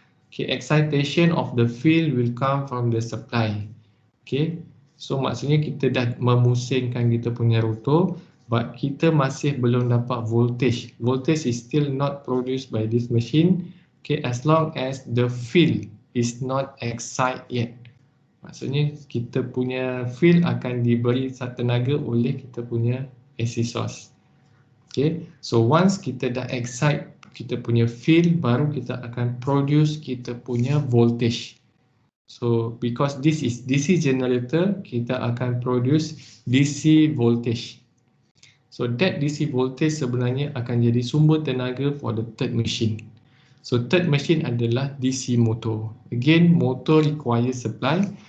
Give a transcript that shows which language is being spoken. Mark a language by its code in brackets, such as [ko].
[en] Okay, excitation of the field will come from the supply. [ms] Okay, so maksudnya kita dah memusingkan kita punya rotor, but kita masih belum dapat voltage. [en] Voltage is still not produced by this machine. Okay, as long as the field is not excited yet. [ms] Maksudnya kita punya field akan diberi tenaga oleh kita punya AC source. Okay, so once kita dah excite kita punya field, baru kita akan produce kita punya voltage. [en] So because this is DC generator, kita akan produce DC voltage. So that DC voltage [ms] sebenarnya akan jadi sumber tenaga [en] for the third machine. So third machine [ms] adalah [en] DC motor. Again, motor require supply.